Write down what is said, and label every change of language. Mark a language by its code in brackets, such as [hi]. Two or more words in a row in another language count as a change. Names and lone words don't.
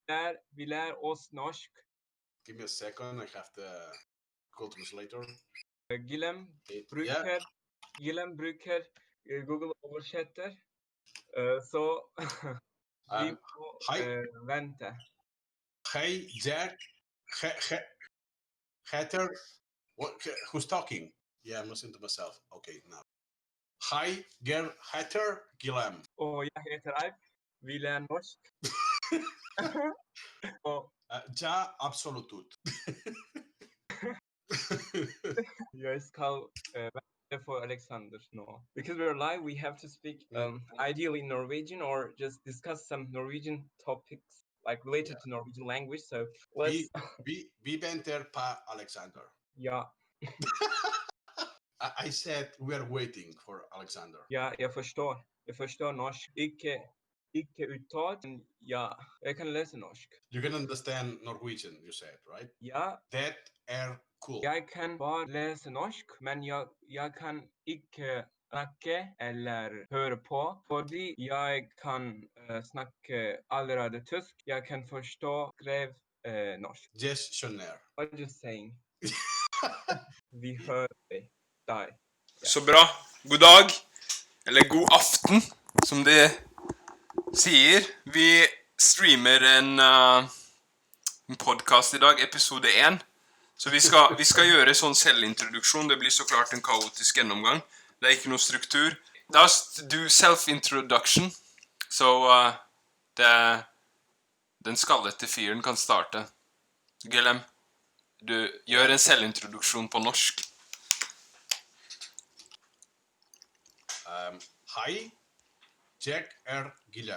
[no] vi lär oss norsk. [en] Give me a second, I have the Google Translator. [no] Guillem bruker Google oversetter. Så vi må vente. Hey, Jack. Hatter. [en] Who's talking? Yeah, I'm listening to myself. Okay, now. Hi, [no] Ger Hatter Guillem. Og jeg heter Alp. Vi lærer norsk. Og Ja, absolutut. jeg skal vente for Alexander nå. [en] Because we're live, we have to speak ideally in Norwegian or just discuss some Norwegian topics like related to Norwegian language. So let's. [no] Vi venter pa Alexander. Ja. [en] I said we are waiting for Alexander. [no] Ja, jeg forstår. Jeg forstår norsk. Ikke uttalt, men ja, jeg kan lese norsk. [en] You can understand Norwegian, you said, right? [no] Ja. [en] That are cool. [no] Jeg kan bare lese norsk, men jeg kan ikke snakke eller høre på, fordi jeg kan snakke allerede tysk. Jeg kan forstå skrev norsk. Yes, skjønner. [en] What are you saying? [no] Vi hører deg. Ja. Så bra. God dag, eller god aften, som de sier. Vi streamer en podcast i dag, episode 1. Så vi skal gjøre sånn selvintroduksjon. Det blir så klart en kaotisk gjennomgang. Det er ikke noe struktur. [en] Just do self-introduction. [no] Så den skallete fyren kan starte. Guillem, du gjør en selvintroduksjon på norsk. Hei, Jack Guillem.